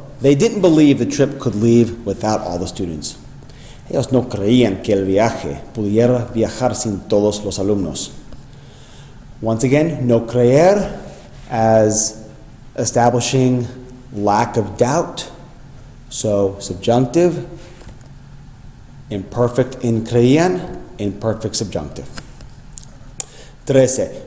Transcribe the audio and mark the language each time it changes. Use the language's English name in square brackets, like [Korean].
[English] They didn't believe the trip could leave without all the students. [Spanish] Ellos no creían que el viaje pudiera viajar sin todos los alumnos. [English] Once again, no creer as establishing lack of doubt. So, subjunctive, imperfect in creían, imperfect subjunctive. 13.